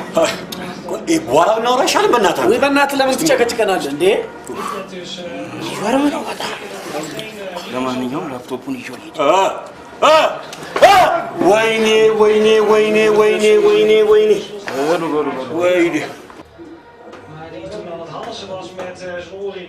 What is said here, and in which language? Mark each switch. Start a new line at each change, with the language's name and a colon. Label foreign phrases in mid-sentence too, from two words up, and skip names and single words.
Amharic: በኋላ እናወራ ይሻላል። በእናትህ ወይ በእናትህ ለምን ትጨቀጭቀናለህ እንዴ? ኧረ ምን አወጣ። ለማንኛውም ላፕቶፑን ይዤው ልሂድ። ወይኔ ወይኔ ወይኔ ወይኔ ወይኔ ወይኔ ወይኔ
Dutch: Maar die toen aan het halsen was met zijn oring.